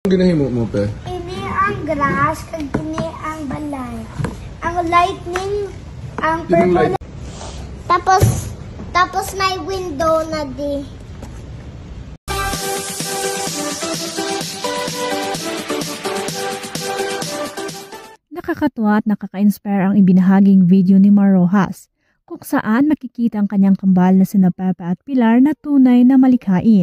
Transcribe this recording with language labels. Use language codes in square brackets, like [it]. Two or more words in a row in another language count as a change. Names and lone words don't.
[hil] Ginahimo mo, pe? Ini ang grass, kag ini ang balay. Ang lightning, ang purple. Tapos may window na di. [tl] Nakakatuwa at nakaka-inspire ang ibinahaging video ni Mar Rojas, kung saan makikita ang kanyang kambal na sina Pepe at Pilar na tunay na malikhain.